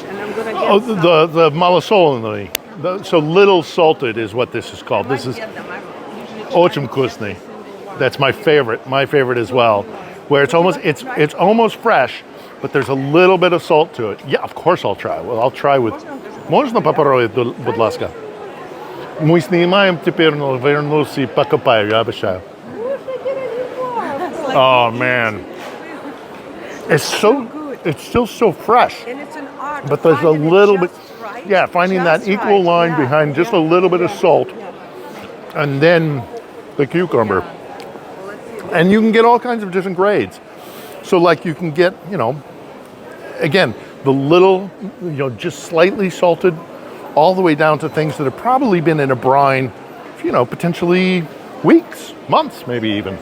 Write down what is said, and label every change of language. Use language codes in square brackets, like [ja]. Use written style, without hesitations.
[en] And I'm gonna get the malasolny. So little salted is what this is called. This is [ru] очень вкусный. [en] That's my favorite. My favorite as well. Where it's almost fresh, but there's a little bit of salt to it. Yeah, of course I'll try. Well, I'll try with. [ru] Можно попробовать, [uk] будь ласка? [ru] Мы снимаем теперь, но вернусь и покупаю, я обещаю. [en] Oh man, it's still so fresh. And it's an art. But there's a little bit, finding that equal line behind just a little bit of salt, and then the cucumber. And you can get all kinds of different grades. So like you can get, again, the little, just slightly salted, all the way down to things that have probably been in a brine, potentially weeks, months, maybe even.